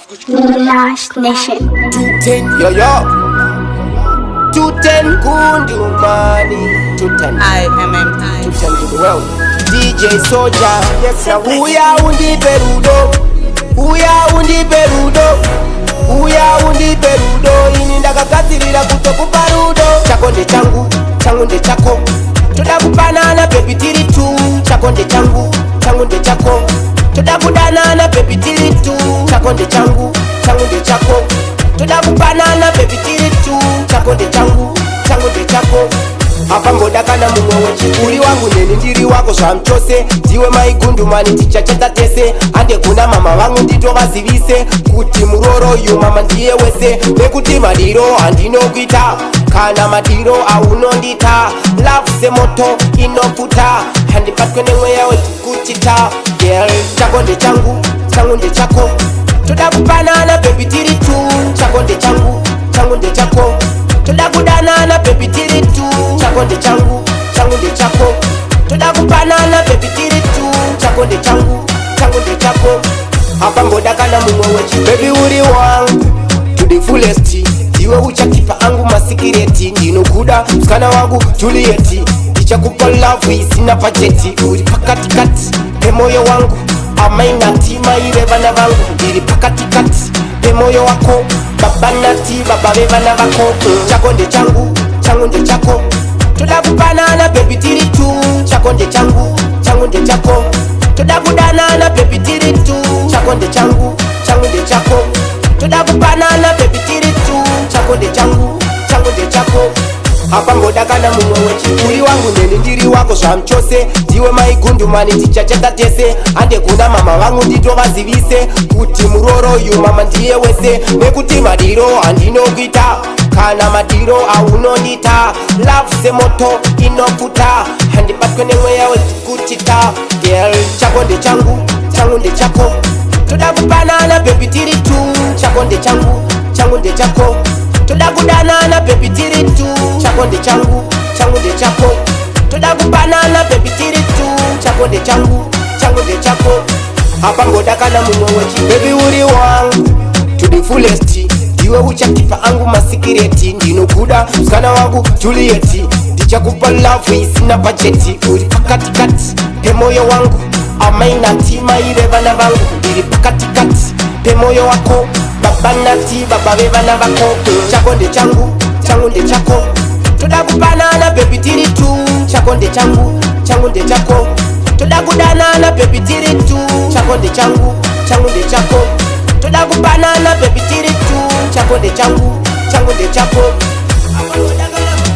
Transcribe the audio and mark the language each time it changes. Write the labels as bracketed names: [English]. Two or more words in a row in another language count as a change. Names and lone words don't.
[English] Last Nation. 210, yo yo. 210 Kundu money. 210. IMMI. 210 to the world. DJ Soldier. Yes, now [Shona] uya undi perudo. Uya undi perudo. Uya undi perudo. Ini ndakakatirira kutokupa rudo. Chako nde changu, changu nde chako. Todakupanana baby tiri tu. Chako nde changu, changu nde chako. Todakudanana baby tiri tu. Chako nde changu, changu nde chako. Todakupanana baby tiri tu. Chako nde changu, changu nde chako. Apa ngodakana mumwe wechikuri wangu neni ndiri wako zvamchose. Ndiwe maigundu mani tichachata tese. Ande kuna mama vangu nditovazivise kuti muroro uyu mama ndiye wese. Nekuti madiro handinokuita kana madiro aunondita. Love semoto inofuta handipatwe nemweya wekuchita. Girl, chako nde changu, changu nde chako. Todakupanana baby tiri tu. Chako nde changu, changu nde chako. Todakudanana baby tiri tu. Chako nde changu, changu nde chako. Todakupanana baby tiri tu. Chako nde changu, changu nde chako. Apa ngodakana mumwe wechi baby uri wangu [English] to the fullest. [Shona] Iwe uchakipa angu masikireti. Ndinokuda msikana wangu Julieti. Ndichakupa love isina pacheti. Uri pakatikati pemoyo wangu amainati mairevana vangu. Ndiri pakatikati pemoyo wako baba nati baba vevana vako. Chako nde changu, changu nde chako. Todakupanana baby tiri tu. Chako nde changu, changu nde chako. Todakudanana baby tiri tu. Chako nde changu, changu nde chako. Todakupanana baby tiri tu. Chako nde changu, changu nde chako. Apa ngodakana mumwe wechikuri wangu neni ndiri wako zvamchose. Ndiwe maigundu mani tichachata tese. Ande kuna mama vangu nditovazivise kuti muroro uyu mama ndiye wese. Nekuti madiro handinokuita kana madiro aunondita. Love semoto inofuta handipatwe nemweya wekuchita. Girl, chako nde changu, changu nde chako. Todakupanana baby tiri tu. Chako nde changu, changu nde chako. Todakudanana baby tiri tu. Chako nde changu, changu nde chako. Todakupanana baby tiri tu. Chako nde changu, changu nde chako. Apa ngodakana mumwe wechi baby uri wangu [English] to the fullest. [Shona] Iwe uchakipa angu masikireti. Ndinokuda msikana wangu Julieti. Ndichakupa love isina pacheti. Uri pakatikati pemoyo wangu amainati mairevana vangu. Ndiri pakatikati pemoyo wako baba nati baba vevana vako. Chako nde changu, changu nde chako. Todakupanana baby tiri tu. Chako nde changu, changu nde chako. Todakudanana baby tiri tu. Chako nde changu, changu nde chako. Todakupanana baby tiri tu. Chako nde changu, changu nde chako.